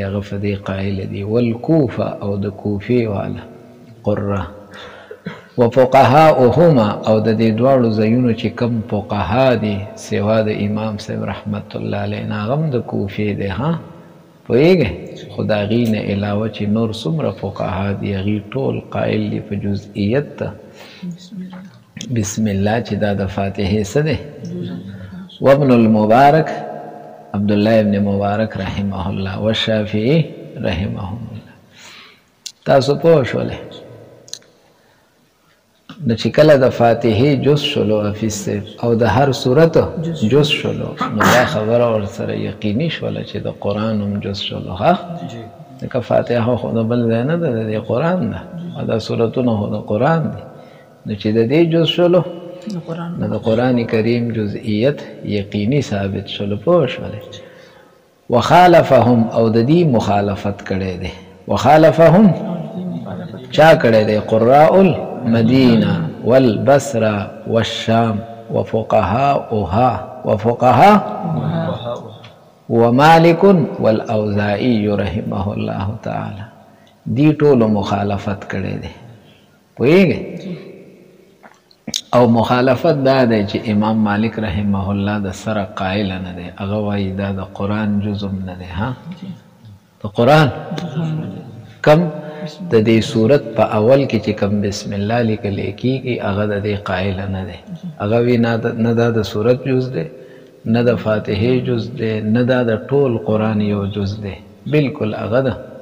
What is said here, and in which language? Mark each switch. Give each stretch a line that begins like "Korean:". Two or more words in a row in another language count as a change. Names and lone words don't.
Pashto: هغه فدی قائل دی والکوفه او د کوفی والا
Arabic: قراء وفقهاؤهما
Pashto: او د دې دواړو ځایونو چې کم فقها دي سوا د امام صاحب
Arabic: رحمت الله علیه
Pashto: ناغم د کوفی دی ها پوهیږئ خدا غي نه علاوه چې نور څومره فقها دي هغوی ټول قائل دي په جزئیت ته بسم الله چې دا د فاتحې څه دی.
Arabic: وابن المبارک عبدالله ابن مبارک رحمه الله والشافعي رحمهم الله.
Pashto: تاسو پوه شولئ نو چې کله د فاتحې جز شلو حافظ او د هر صورت جز شلو نو دا خبره ورسره یقیني شوله چې د قرآن هم جز شلو ها ځکه فاتحه خو د بل ځای نه ده د قرآن ده او دا صورتونه خو د قرآن دي نو چې د دې جز شلو نو د قرآن کریم جزئیت یقیني ثابت شلو پوه شولې. وخالفهم او د دې مخالفت کړی دی. وخالفهم چا کړی دی؟
Arabic: قراء المدینه والبصره والشام وفقهاؤها ومالك والاوزاعي رحمه الله تعالی.
Pashto: دی ټولو مخالفت کړی دی پوهیږئ او مخالفت دا دی چې امام مالک
Arabic: رحمه الله
Pashto: د سره قائل نه دی هغه وایي دا د قرآن جزء نه دی ها د قرآن کم د دې صورت په اول کې چې کم بسم الله لیکل کېږي هغه د دې قائل نه دی هغه وی نه دا د صورت جز دی نه د فاتحې جز دی نه دا د ټول قرآن یو جز دی بالکل هغه ده.